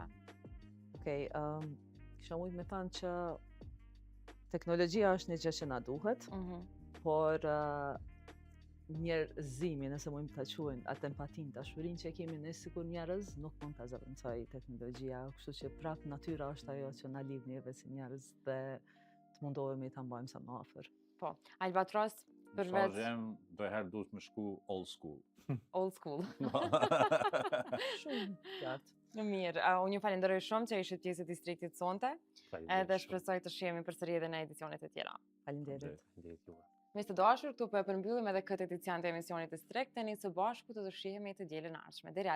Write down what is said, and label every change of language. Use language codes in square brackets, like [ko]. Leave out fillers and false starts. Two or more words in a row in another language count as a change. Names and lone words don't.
[sq] Okej, kisha mujt me thënë që teknologjia është një gjë që na duhet, por njerëzimi, nëse mund ta quajmë atë empatinë, dashurinë që kemi ne sikur njerëz, nuk mund ta zëvendësoj teknologjia, kështu që prap natyra është ajo që na lidh neve si njerëz dhe të mundohemi ta mbajmë sa më afër. Po, Albatros përveç Mesazhi jem do herë duhet më shku [en] old school. old school. [sq] Shumë qartë. Mirë, unë ju falenderoj shumë që ishit pjesë e distriktit sonte, edhe shpresoj të shihemi përsëri edhe në edicionet e tjera. Faleminderit. Miq të dashur, këtu po e përmbyllim edhe këtë edicion të emisionit Distrikt, tani së bashku do të shihemi të dielën e ardhshme.